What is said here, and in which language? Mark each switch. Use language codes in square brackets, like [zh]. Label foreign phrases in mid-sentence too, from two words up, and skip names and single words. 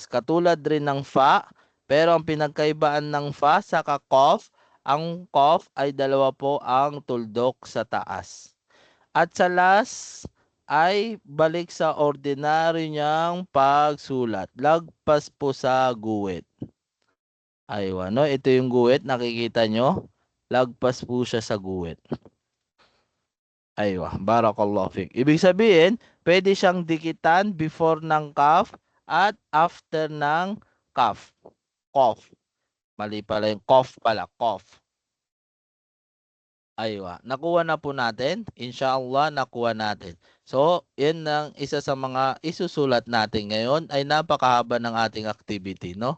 [tl] Katulad rin ng fa, pero ang pinagkaibaan ng fa sa qaf, ang qaf ay dalawa po ang tuldok sa taas. At sa last ay balik sa ordinaryo niyang pagsulat. Lagpas po sa guhit. Aywa, no? Ito yung guhit, nakikita nyo? Lagpas po siya sa guhit. [ar] أيوه، بارك الله فيك. [tl] Ibig sabihin, pwede siyang dikitan before ng qaf at after ng qaf. Qaf. Mali pala yung qaf pala, qaf. Aywa, nakuha na po natin. Inshallah, nakuha natin. So, yan ang isa sa mga isusulat natin ngayon ay napakahaba ng ating activity, no?